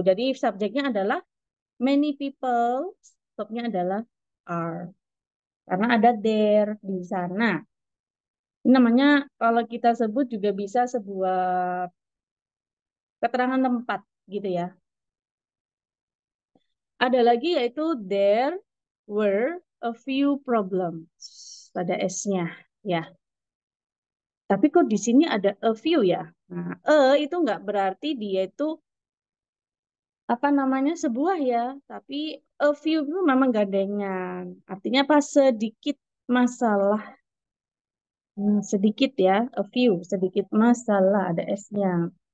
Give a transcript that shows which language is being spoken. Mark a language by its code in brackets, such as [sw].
[id] Jadi subjeknya adalah many people, verbnya adalah are. Karena ada there di sana. Ini namanya kalau kita sebut juga bisa sebuah keterangan tempat gitu ya. Ada lagi yaitu [en] there were a few problems. [id] Pada S-nya ya. Tapi kok di sini ada a few ya? Nah, itu nggak berarti dia itu apa namanya sebuah ya, tapi a few itu memang gandengan. Artinya apa? Sedikit masalah. Sedikit ya, a few, sedikit masalah ada S-nya.